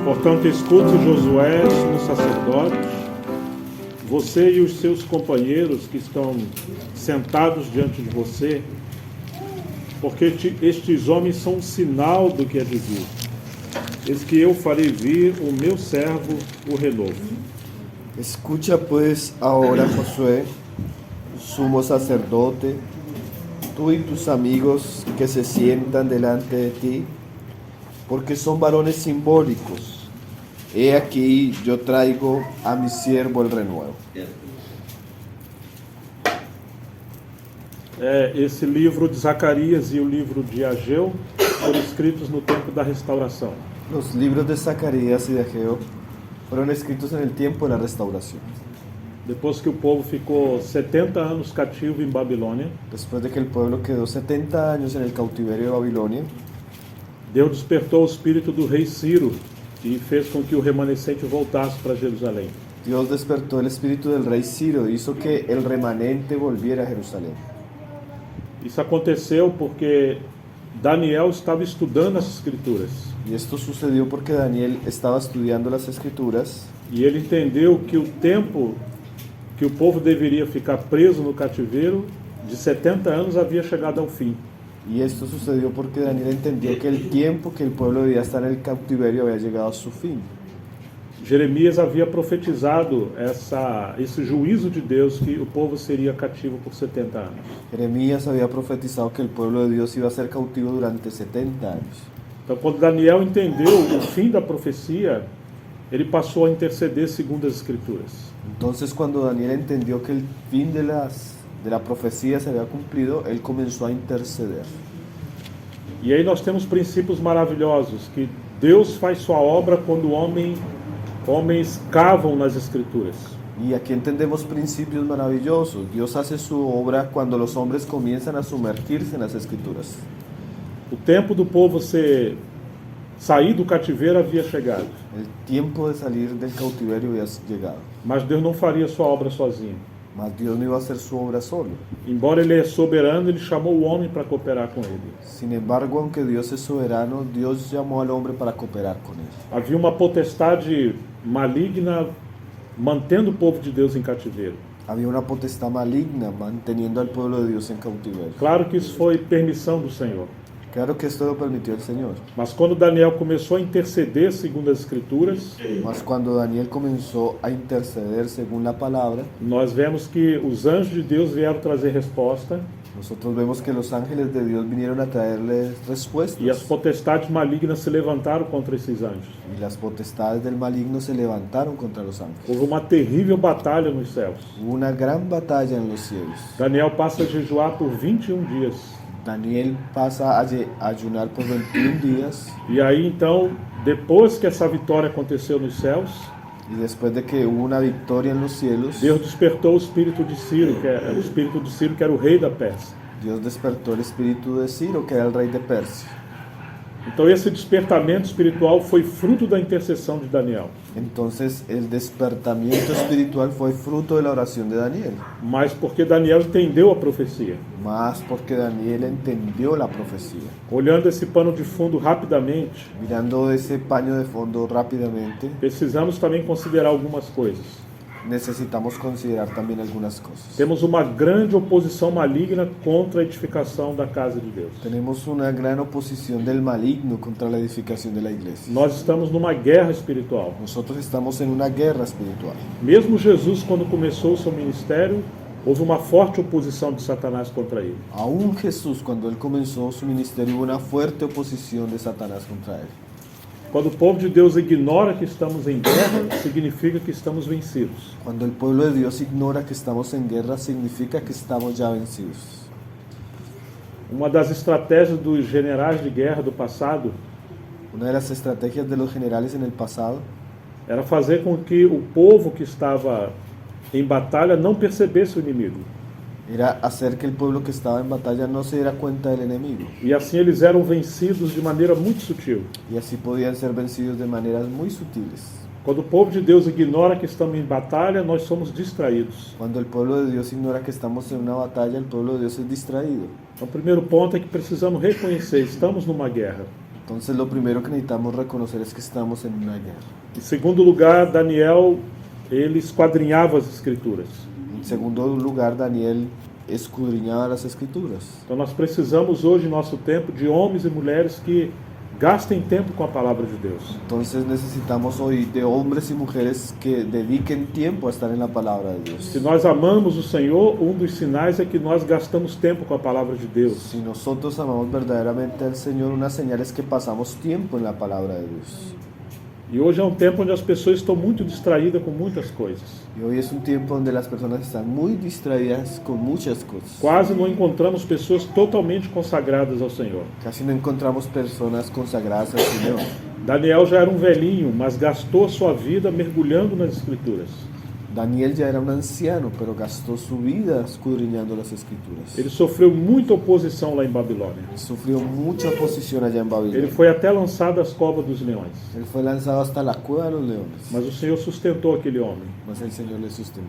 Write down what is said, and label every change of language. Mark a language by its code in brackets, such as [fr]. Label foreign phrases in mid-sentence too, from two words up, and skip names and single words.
[pt] Portanto, escute Josué, sumo sacerdote, você e os seus companheiros que estão sentados diante de você, porque estes homens são um sinal do que é de vir. Eis que eu farei vir o meu servo, o renovo. [es] Escucha pues ahora, Josué, sumo sacerdote, tú y tus amigos que se sientan delante de ti, porque son varones simbólicos. He aquí yo traigo a mi siervo el renuevo. [pt] Esse livro de Zacarias e o livro de Ageu foram escritos no tempo da restauração. [es] Los libros de Zacarías y de Ageo fueron escritos en el tiempo de la restauración. [pt] Depois que o povo ficou 70 anos cativo em Babilônia, [es] Después de que el pueblo quedó 70 años en el cautiverio de Babilonia, [pt] Deus despertou o espírito do rei Ciro e fez com que o remanescente voltasse para Jerusalém. [es] Dios despertó el espíritu del rey Ciro e hizo que el remanente volviera a Jerusalén. [pt] Isso aconteceu porque Daniel estava estudando as Escrituras [es] Y esto sucedió porque Daniel estaba estudiando las Escrituras [pt] e ele entendeu que o tempo que o povo deveria ficar preso no cativeiro de 70 anos havia chegado ao fim. [es] y esto sucedió porque Daniel entendió que el tiempo que el pueblo debía estar en el cautiverio había llegado a su fin. [pt] Jeremias havia profetizado esse juízo de Deus que o povo seria cativo por 70 anos. [es] Jeremías había profetizado que el pueblo de Dios iba a ser cautivo durante 70 años. [pt] Então, quando Daniel entendeu o fim da profecia, ele passou a interceder segundo as Escrituras. [es] Entonces cuando Daniel entendió que el fin de la profecía se había cumplido, él comenzó a interceder. [pt] E aí nós temos princípios maravilhosos, que Deus faz sua obra quando homens cavam nas Escrituras. [es] Y aquí entendemos principios maravillosos. Dios hace su obra cuando los hombres comienzan a sumergirse en las Escrituras. [pt] O tempo do povo sair do cativeiro havia chegado, [es] El tiempo de salir del cautiverio había llegado. [pt] mas Deus não faria sua obra sozinho. [es] Mas Dios no iba a hacer su obra solo. [pt] Embora ele é soberano, ele chamou o homem para cooperar com ele. [es] Sin embargo, aunque Dios es soberano, Dios llamó al hombre para cooperar con él. [pt] Havia uma potestade maligna mantendo o povo de Deus em cativeiro. [es] Había una potestad maligna manteniendo al pueblo de Dios en cautiverio. [pt] Claro que isso foi permissão do Senhor. [es] Claro que esto lo permitió el Señor. [pt] Mas quando Daniel começou a interceder segundo as Escrituras, [es] Mas cuando Daniel comenzó a interceder según la palabra, [pt] nós vemos que os anjos de Deus vieram trazer resposta [es] nosotros vemos que los ángeles de Dios vinieron a traerles respuestas. [pt] e as potestades malignas se levantaram contra esses anjos. [es] Y las potestades del maligno se levantaron contra los ángeles. [pt] Houve uma terrível batalha nos céus. [es] Hubo una gran batalla en los cielos. [pt] Daniel passa a jejuar por 21 dias. [es] Daniel pasa a ayunar por 21 días. [pt] E aí então, depois que essa vitória aconteceu nos céus, [es] Y después de que hubo una victoria en los cielos, [pt] Deus despertou o espírito de Ciro, que era o rei da Pérsia. [es] Dios despertó el espíritu de Ciro, que era el rey de Persia. [pt] Então esse despertamento espiritual foi fruto da intercessão de Daniel. [es] Entonces el despertamiento espiritual fue fruto de la oración de Daniel, [pt] Mas porque Daniel entendeu a profecia. [es] más porque Daniel entendió la profecía. [pt] Olhando esse pano de fundo rapidamente, [es] Mirando ese paño de fondo rápidamente, [pt] precisamos também considerar algumas coisas. [es] necesitamos considerar también algunas cosas. [pt] Temos uma grande oposição maligna contra a edificação da casa de Deus. [es] Tenemos una gran oposición del maligno contra la edificación de la iglesia. [pt] Nós estamos numa guerra espiritual. [es] Nosotros estamos en una guerra espiritual. [pt] Mesmo Jesus, quando começou o seu ministério, houve uma forte oposição de Satanás contra ele. [es] Aún Jesús, cuando él comenzó su ministerio, hubo una fuerte oposición de Satanás contra él. [pt] Quando o povo de Deus ignora que estamos em guerra, significa que estamos vencidos. [es] Cuando el pueblo de Dios ignora que estamos en guerra, significa que estamos ya vencidos. [pt] Uma das estratégias dos generais de guerra do passado [es] Una de las estrategias de los generales en el pasado [pt] era fazer com que o povo que estava em batalha não percebesse o inimigo. [es] era hacer que el pueblo que estaba en batalla no se diera cuenta del enemigo. [pt] E assim eles eram vencidos de maneira muito sutil. [es] Y así podían ser vencidos de maneras muy sutiles. [pt] Quando o povo de Deus ignora que estamos em batalha, nós somos distraídos. [es] Cuando el pueblo de Dios ignora que estamos en una batalla, el pueblo de Dios es distraído. [pt] Então, o primeiro ponto é que precisamos reconhecer, estamos numa guerra. [es] Entonces lo primero que necesitamos reconocer es que estamos en una guerra. [pt] Em segundo lugar, Daniel, ele esquadrinhava as escrituras. [es] En segundo lugar, Daniel escudriñaba las escrituras. [pt] Então nós precisamos hoje, em nosso tempo, de homens e mulheres que gastem tempo com a palavra de Deus. [es] Entonces necesitamos hoy de hombres y mujeres que dediquen tiempo a estar en la palabra de Dios. [pt] Se nós amamos o Senhor, um dos sinais é que nós gastamos tempo com a palavra de Deus. [es] Si nosotros amamos verdaderamente al Señor, una señal es que pasamos tiempo en la palabra de Dios. [pt] E hoje é um tempo onde as pessoas estão muito distraídas com muitas coisas. [es] Y hoy es un tiempo donde las personas están muy distraídas con muchas cosas. [pt] Quase não encontramos pessoas totalmente consagradas ao Senhor. [es] Casi no encontramos personas consagradas al Señor. [pt] Daniel já era um velhinho, mas gastou a sua vida mergulhando nas Escrituras. [es] Daniel ya era un anciano, pero gastó su vida escudriñando las escrituras. [pt] Ele sofreu muita oposição lá em Babilônia. [es] Sufrió mucha oposición allá en [pt] Ele [es] Babilonia. [pt] foi até lançado às covas dos leões. [es] Él fue lanzado hasta la cueva de los leones, [pt] Mas o Senhor sustentou aquele homem, [es] mas el Señor le sustentó.